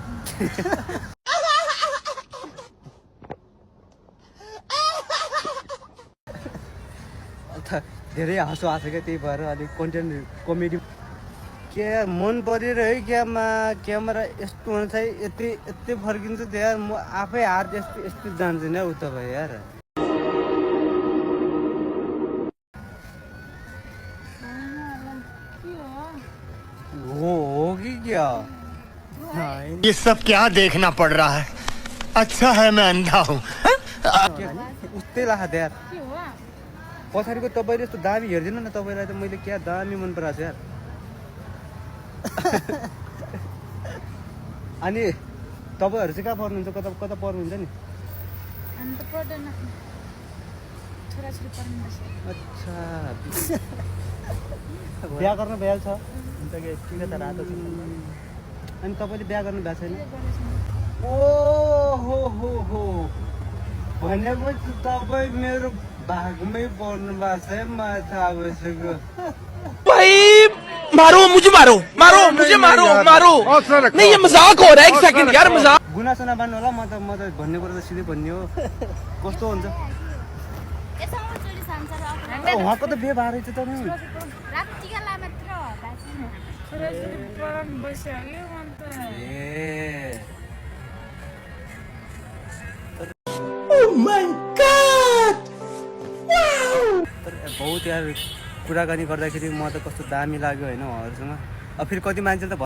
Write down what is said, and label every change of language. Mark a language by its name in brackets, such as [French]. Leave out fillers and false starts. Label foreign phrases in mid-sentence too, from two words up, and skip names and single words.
[Nepali] धेरै हाँसो आएको क्या त्यही भएर अलिक कन्टेन्ट कमेडी के मन परिरह्यो क्यामेरा यस्तो हुन चाहिँ यति यति फर्किन्छ त्यहाँ म आफै हात यस्तो यस्तो जान्छु नि उता भयो यार हो कि क्या [Hindi] ये सब क्या देखना पड़ रहा है अच्छा है मैं अंधा हूँ [Nepali] उस्तै लाग्छ यार पछाडिको तपाईँले यस्तो दामी हेरिदिनु न तपाईँलाई त मैले क्या दामी मन पराएको छु यार अनि तपाईँहरू चाहिँ कहाँ पढ्नुहुन्छ कता कता पढ्नुहुन्छ नि अच्छा बिहा गर्न भइहाल्छ अनि तपाईँले बिहा गर्नु भएको छैन ओ हो भनेपछि तपाईँ मेरो भागमै पर्नु भएको छ है मलाई थाहा भइसक्यो [Hindi] भाई मारो मुझे मारो नहीं ये मजाक हो रहा है एक सेकंड यार मजाक [Nepali] गुनासो नमान्नु होला म त भन्ने कुरा त सिधै भन्ने हो कस्तो हुन्छ उहाँको त बिहे भएर चाहिँ त नि तर बहुत यार कुराकानी गर्दाखेरि म त कस्तो दामी लाग्यो होइन उहाँहरूसँग अब फेरि कति मान्छेले त